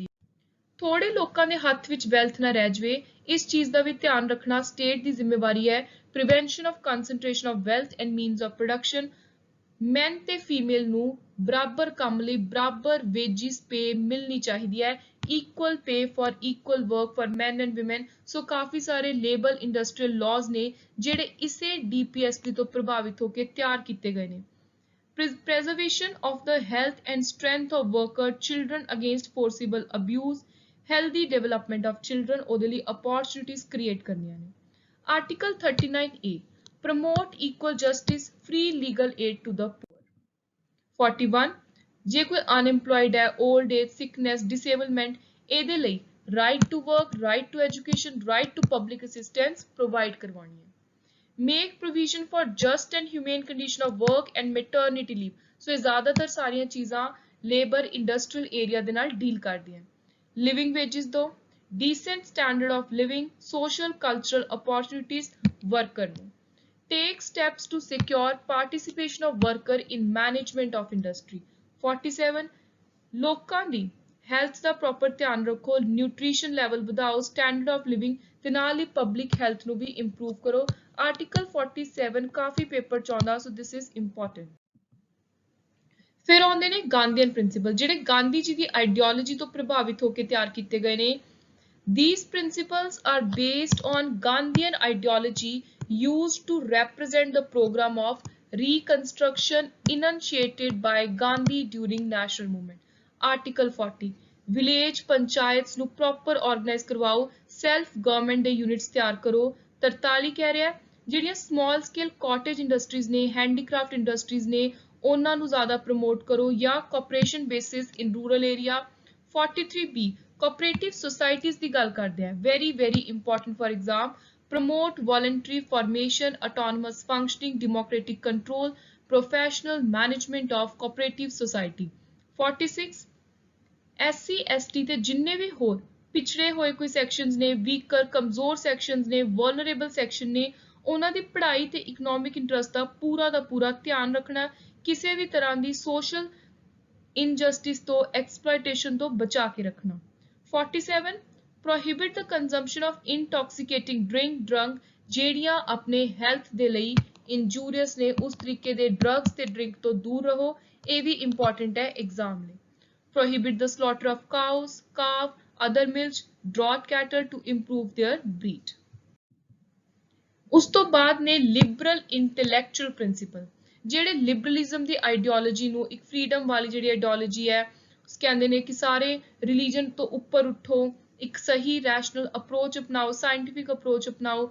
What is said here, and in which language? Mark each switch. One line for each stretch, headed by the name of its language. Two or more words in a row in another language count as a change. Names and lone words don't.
Punjabi: ਥੋੜੇ ਲੋਕਾਂ ਦੇ ਹੱਥ ਵਿੱਚ ਵੈਲਥ ਨਾ ਰਹਿ ਜਾਵੇ, ਇਸ ਚੀਜ਼ ਦਾ ਵੀ ਧਿਆਨ ਰੱਖਣਾ ਸਟੇਟ ਦੀ ਜ਼ਿੰਮੇਵਾਰੀ ਹੈ।
English: prevention of concentration of wealth and means of production,
Punjabi: ਮੈਨ ਤੇ ਫੀਮੇਲ ਨੂੰ ਬਰਾਬਰ ਕੰਮ ਲਈ ਬਰਾਬਰ
English: wages pay
Punjabi: ਮਿਲਣੀ ਚਾਹੀਦੀ ਹੈ।
English: equal pay for equal work for men and women।
Punjabi: ਸੋ ਕਾਫੀ ਸਾਰੇ
English: labour industrial laws
Punjabi: ਨੇ ਜਿਹੜੇ ਇਸੇ DPSP ਤੋਂ ਪ੍ਰਭਾਵਿਤ ਹੋ ਕੇ ਤਿਆਰ ਕੀਤੇ ਗਏ ਨੇ।
English: preservation of the health and strength of worker, children against forcible abuse, healthy development of children,
Punjabi: ਉਹਦੇ ਲਈ
English: opportunities create
Punjabi: ਕਰਨੀਆਂ ਨੇ।
English: ਆਰਟੀਕਲ 39A promote equal justice, free legal aid to the poor।
Punjabi: 41 ਜੇ ਕੋਈ ਅਨਇੰਪਲੋਇਡ ਹੈ,
English: old age, sickness, disablement,
Punjabi: ਇਹਦੇ ਲਈ
English: right to work, right to education, right to public assistance provide
Punjabi: ਕਰਵਾਉਣੀ ਹੈ।
English: make provision for just and humane condition of work and maternity leave।
Punjabi: ਸੋ ਇਹ ਜ਼ਿਆਦਾਤਰ ਸਾਰੀਆਂ ਚੀਜ਼ਾਂ
English: labour industrial area
Punjabi: ਦੇ ਨਾਲ ਡੀਲ ਕਰਦੀਆਂ।
English: living wages ਦੋ, decent standard of living, social cultural opportunities worker ਨੂੰ। take steps to secure participation of worker in management of industry।
Punjabi: 47 ਲੋਕਾਂ ਦੀ ਹੈਲਥ ਦਾ ਪ੍ਰੋਪਰ ਧਿਆਨ ਰੱਖੋ,
English: nutrition level
Punjabi: ਵਧਾਓ,
English: standard of living
Punjabi: ਤੇ ਨਾਲ ਹੀ
English: public health
Punjabi: ਨੂੰ ਵੀ ਇੰਪਰੂਵ ਕਰੋ। ਆਰਟੀਕਲ 47 ਕਾਫੀ ਪੇਪਰ ਚ ਆਉਂਦਾ, ਸੋ
English: this is important.
Punjabi: ਫਿਰ ਆਉਂਦੇ ਨੇ
English: Gandhian principle,
Punjabi: ਜਿਹੜੇ ਗਾਂਧੀ ਜੀ ਦੀ ਆਈਡੀਓਲੋਜੀ ਤੋਂ ਪ੍ਰਭਾਵਿਤ ਹੋ ਕੇ ਤਿਆਰ ਕੀਤੇ ਗਏ ਨੇ।
English: These principles are based on Gandhian ideology used to represent the program of reconstruction initiated by Gandhi during national movement.
Punjabi: Article 40
English: village panchayats
Punjabi: ਨੂੰ ਪ੍ਰੋਪਰ ਆਰਗੇਨਾਈਜ਼ ਕਰਵਾਓ,
English: self government
Punjabi: ਦੇ ਯੂਨਿਟਸ ਤਿਆਰ ਕਰੋ। 43 ਕਹਿ ਰਿਹਾ ਜਿਹੜੀਆਂ
English: small scale cottage industries
Punjabi: ਨੇ,
English: handicraft industries
Punjabi: ਨੇ, ਉਹਨਾਂ ਨੂੰ ਜ਼ਿਆਦਾ ਪ੍ਰਮੋਟ ਕਰੋ ਜਾਂ
English: cooperation basis in rural area.
Punjabi: 43B
English: cooperative societies
Punjabi: ਦੀ ਗੱਲ ਕਰਦੇ ਆ,
English: very very important for exam. promote voluntary formation, autonomous functioning, democratic control, professional management of cooperative society।
Punjabi: 46 SC ST ਤੇ ਜਿੰਨੇ ਵੀ ਹੋਰ ਪਿਛੜੇ ਹੋਏ ਕੋਈ ਸੈਕਸ਼ਨਸ ਨੇ, ਵੀਕਰ ਕਮਜ਼ੋਰ ਸੈਕਸ਼ਨਸ ਨੇ,
English: vulnerable section
Punjabi: ਨੇ, ਉਹਨਾਂ ਦੀ ਪੜ੍ਹਾਈ ਤੇ
English: economic interest
Punjabi: ਦਾ ਪੂਰਾ ਧਿਆਨ ਰੱਖਣਾ, ਕਿਸੇ ਵੀ ਤਰ੍ਹਾਂ ਦੀ
English: social injustice
Punjabi: ਤੋਂ ਐਕਸਪਲੋਇਟੇਸ਼ਨ ਤੋਂ ਬਚਾ ਕੇ ਰੱਖਣਾ। 47
English: prohibit the consumption of intoxicating drug
Punjabi: ਜਿਹੜੀਆਂ ਆਪਣੇ ਹੈਲਥ ਦੇ ਲਈ ਇੰਜੂਰੀਅਸ ਨੇ, ਉਸ ਤਰੀਕੇ ਦੇ ਡਰੱਗਸ ਤੇ ਡਰਿੰਕ ਤੋਂ ਦੂਰ ਰਹੋ। ਇਹ ਵੀ ਇੰਪੋਰਟੈਂਟ ਹੈ ਐਗਜ਼ਾਮ ਲਈ।
English: prohibit the slaughter of cows, calf, other milch, draught cattle to improve their breed।
Punjabi: ਉਸ ਤੋਂ ਬਾਅਦ ਨੇ
English: liberal intellectual principle,
Punjabi: ਜਿਹੜੇ ਲਿਬਰਲਿਜ਼ਮ ਦੀ ਆਈਡੀਓਲੋਜੀ ਨੂੰ, ਇੱਕ ਫਰੀडम ਵਾਲੀ ਜਿਹੜੀ ਆਈਡੀਓਲੋਜੀ ਹੈ, ਕਹਿੰਦੇ ਨੇ ਕਿ ਸਾਰੇ ਰਿਲੀਜਨ ਤੋਂ ਉੱਪਰ ਉੱਠੋ, ਇੱਕ ਸਹੀ
English: rational approach
Punjabi: ਅਪਣਾਓ,
English: scientific approach
Punjabi: ਅਪਣਾਓ।